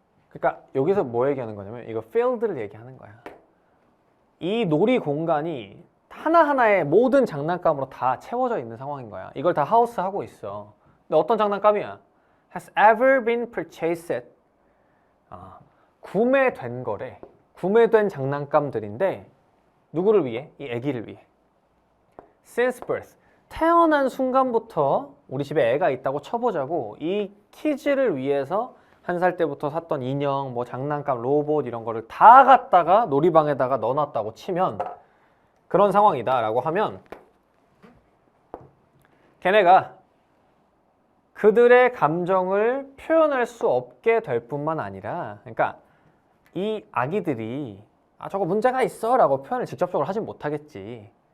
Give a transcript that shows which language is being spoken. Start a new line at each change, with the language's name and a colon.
Korean: 그러니까 여기서 뭐 얘기하는 거냐면 이거 filled를 얘기하는 거야. 이 놀이 공간이 하나하나의 모든 장난감으로 다 채워져 있는 상황인 거야. 이걸 다 하우스 하고 있어. 근데 어떤 장난감이야?
English: Has ever been purchased.
Korean: 구매된 거래. 구매된 장난감들인데 누구를 위해? 이 아기를 위해.
English: Since birth.
Korean: 태어난 순간부터 우리 집에 애가 있다고 쳐보자고 이 키즈를 위해서 1살 때부터 샀던 인형, 뭐 장난감, 로봇 이런 거를 다 갖다가 놀이방에다가 넣어놨다고 치면 그런 상황이다 라고 하면 걔네가 그들의 감정을 표현할 수 없게 될 뿐만 아니라 그러니까 이 아기들이 저거 문제가 있어 라고 표현을 직접적으로 하진 못하겠지.